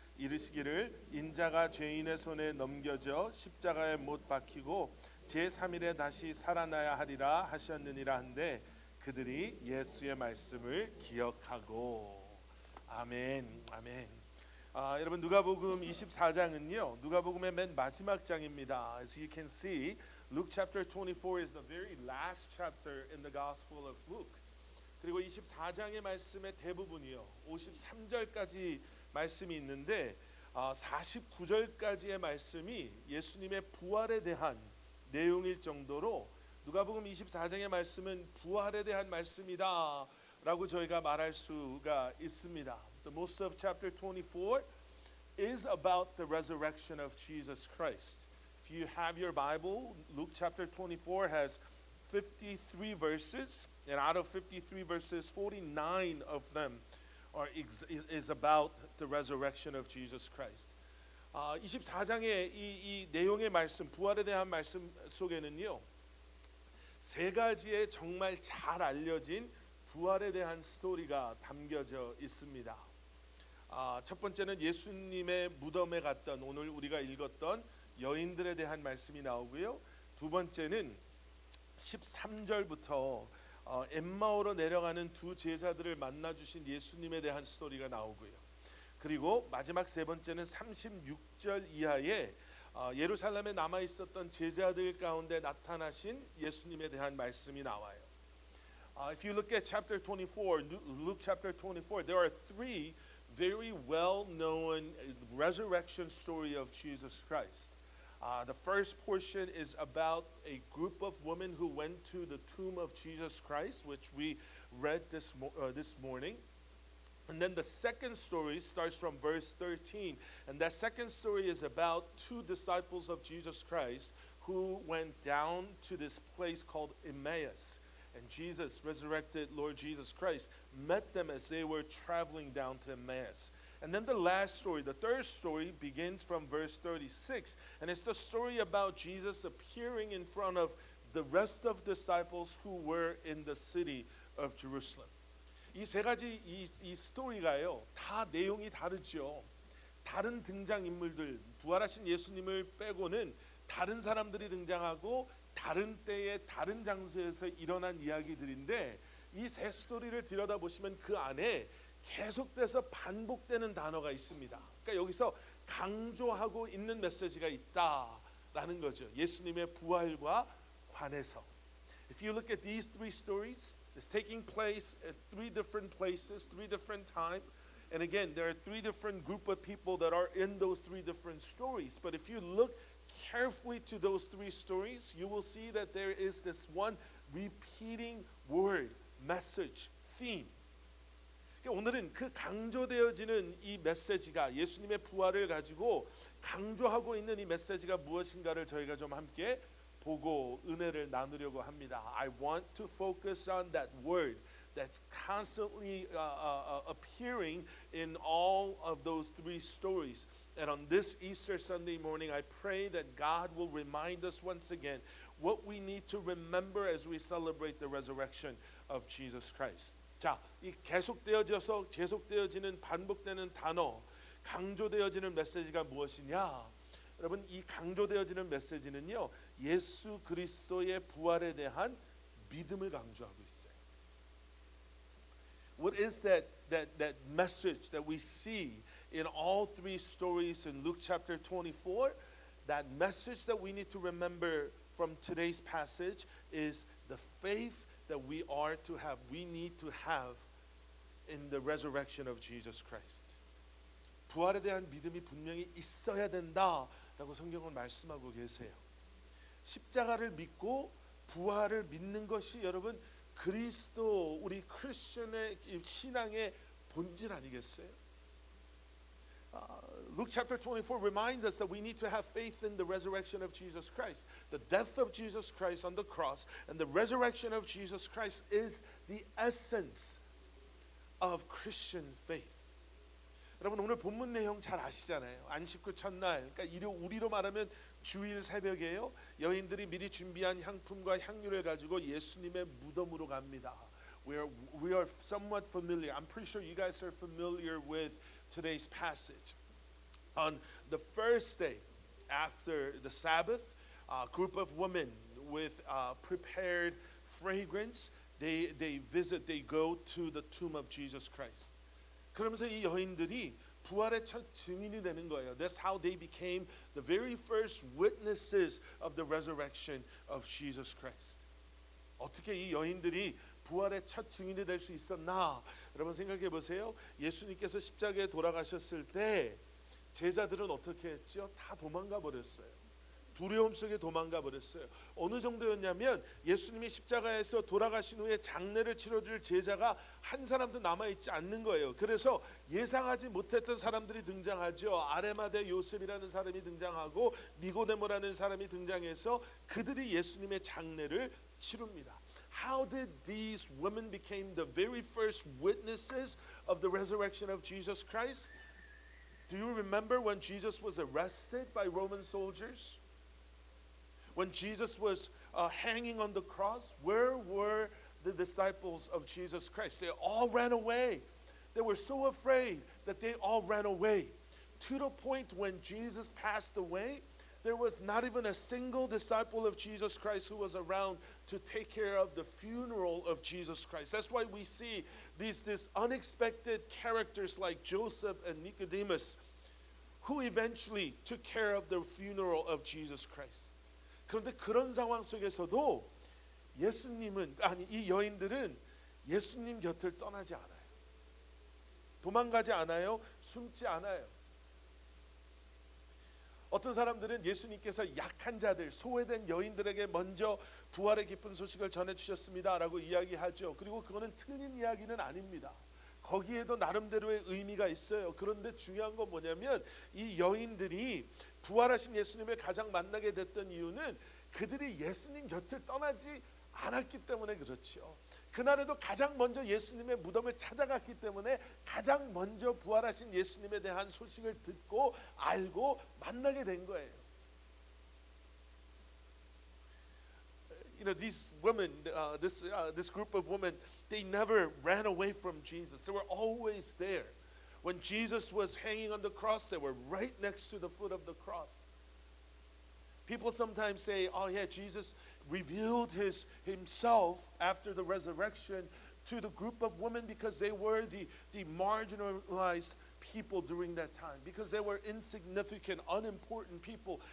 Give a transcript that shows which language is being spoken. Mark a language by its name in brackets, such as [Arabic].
[Korean] 이르시기를 인자가 죄인의 손에 넘겨져 십자가에 못 박히고 제3일에 다시 살아나야 하리라 하셨느니라 한데 그들이 예수의 말씀을 기억하고. 아멘. 아멘. 여러분 누가복음 24장은요 누가복음의 맨 마지막 장입니다. [English] As you can see, Luke chapter 24 is the very last chapter in the Gospel of Luke. [Korean] 그리고 24장의 말씀의 대부분이요 53절까지 말씀이 있는데 49절까지의 말씀이 예수님의 부활에 대한 내용일 정도로 누가복음 24장의 말씀은 부활에 대한 말씀이다 라고 저희가 말할 수가 있습니다. [English] The most of chapter 24 is about the resurrection of Jesus Christ. If you have your Bible, Luke chapter 24 has 53 verses, and out of 53 verses, 49 of them is about the resurrection of Jesus Christ. [Korean] 24장의 이 내용의 말씀, 부활에 대한 말씀 속에는요 세 가지의 정말 잘 알려진 부활에 대한 스토리가 담겨져 있습니다. 첫 번째는 예수님의 무덤에 갔던 오늘 우리가 읽었던 여인들에 대한 말씀이 나오고요. 두 번째는 13절부터 엠마오로 내려가는 두 제자들을 만나 주신 예수님에 대한 스토리가 나오고요. 그리고 마지막 세 번째는 36절 이하에 예루살렘에 남아 있었던 제자들 가운데 나타나신 예수님에 대한 말씀이 나와요. [English] If you look at chapter 24, Luke chapter 24, there are three very well-known resurrection story of Jesus Christ. The first portion is about a group of women who went to the tomb of Jesus Christ, which we read this morning. And then the second story starts from verse 13. And that second story is about two disciples of Jesus Christ who went down to this place called Emmaus. And Jesus, resurrected Lord Jesus Christ, met them as they were traveling down to Emmaus. And then the last story, the third story, begins from verse 36. And it's the story about Jesus appearing in front of the rest of the disciples who were in the city of Jerusalem. [Korean] 이 세 가지 이 스토리가요 다 내용이 다르죠. 다른 등장인물들, 부활하신 예수님을 빼고는 다른 사람들이 등장하고 다른 때에 다른 장소에서 일어난 이야기들인데 이 세 스토리를 들여다보시면 그 안에 계속돼서 반복되는 단어가 있습니다. 그러니까 여기서 강조하고 있는 메시지가 있다라는 거죠. 예수님의 부활과 관해서. [English] If you look at these three stories, it's taking place at three different places, three different times. And again, there are three different group of people that are in those three different stories. But if you look carefully to those three stories, you will see that there is this one repeating word, message, theme. [Korean] 오늘은 그 강조되어지는 이 메시지가 예수님의 부활을 가지고 강조하고 있는 이 메시지가 무엇인가를 저희가 좀 함께 보고 은혜를 나누려고 합니다. [English] I want to focus on that word that's constantly appearing in all of those three stories. And on this Easter Sunday morning, I pray that God will remind us once again what we need to remember as we celebrate the resurrection of Jesus Christ. [Korean] 자, 이 계속되어지는 반복되는 단어 강조되어지는 메시지가 무엇이냐? 여러분, 이 강조되어지는 메시지는요, 예수 그리스도의 부활에 대한 믿음을 강조하고 있어요. [English] What is that message that we see in all three stories in Luke chapter 24? That message that we need to remember from today's passage is the faith that we are to have, we need to have in the resurrection of Jesus Christ. [Korean] 부활에 대한 믿음이 분명히 있어야 된다라고 성경은 말씀하고 계세요. 십자가를 믿고 부활을 믿는 것이 여러분 그리스도 우리 크리스천의 신앙의 본질 아니겠어요? [English] Luke chapter 24 reminds us that we need to have faith in the resurrection of Jesus Christ. The death of Jesus Christ on the cross and the resurrection of Jesus Christ is the essence of Christian faith. [Korean] 여러분, 오늘 본문 내용 잘 아시잖아요. 안식구 첫날, 그러니까 우리로 말하면 주일 새벽에요. 여인들이 미리 준비한 향품과 향유를 가지고 예수님의 무덤으로 갑니다. [English] We are somewhat familiar. I'm pretty sure you guys are familiar with today's passage. On the first day after the Sabbath, a group of women with prepared fragrance, they go to the tomb of Jesus Christ. [Korean] 그러면서 이 여인들이 부활의 첫 증인이 되는 거예요. [English] That's how they became the very first witnesses of the resurrection of Jesus Christ. [Korean] 어떻게 이 여인들이 부활의 첫 증인이 될 수 있었나? 여러분 생각해 보세요. 예수님께서 십자가에 돌아가셨을 때 제자들은 어떻게 했죠? 다 도망가 버렸어요. 두려움 속에 도망가 버렸어요. 어느 정도였냐면 예수님이 십자가에서 돌아가신 후에 장례를 치러줄 제자가 한 사람도 남아있지 않는 거예요. 그래서 예상하지 못했던 사람들이 등장하죠. 아레마대 요셉이라는 사람이 등장하고 니고데모라는 사람이 등장해서 그들이 예수님의 장례를 치릅니다. [English] How did these women become the very first witnesses of the resurrection of Jesus Christ? Do you remember when Jesus was arrested by Roman soldiers? When Jesus was hanging on the cross, where were the disciples of Jesus Christ? They all ran away. They were so afraid that they all ran away. To the point when Jesus passed away, there was not even a single disciple of Jesus Christ who was around to take care of the funeral of Jesus Christ. That's why we see these unexpected characters like Joseph and Nicodemus, who eventually took care of the funeral of Jesus Christ. [Korean] 그런데 그런 상황 속에서도 이 여인들은 예수님 곁을 떠나지 않아요. 도망가지 않아요. 숨지 않아요. 어떤 사람들은 예수님께서 약한 자들, 소외된 여인들에게 먼저 부활의 기쁜 소식을 전해주셨습니다라고 이야기하죠. 그리고 그거는 틀린 이야기는 아닙니다. 거기에도 나름대로의 의미가 있어요. 그런데 중요한 건 뭐냐면 이 여인들이 부활하신 예수님을 가장 만나게 됐던 이유는 그들이 예수님 곁을 떠나지 않았기 때문에 그렇죠. 그날에도 가장 먼저 예수님의 무덤을 찾아갔기 때문에 가장 먼저 부활하신 예수님에 대한 소식을 듣고 알고 만나게 된 거예요. [English] You know, these women, this group of women, they never ran away from Jesus. They were always there. When Jesus was hanging on the cross, they were right next to the foot of the cross. People sometimes say, oh yeah, Jesus revealed himself after the resurrection to the group of women because they were the marginalized people during that time, because they were insignificant, unimportant people.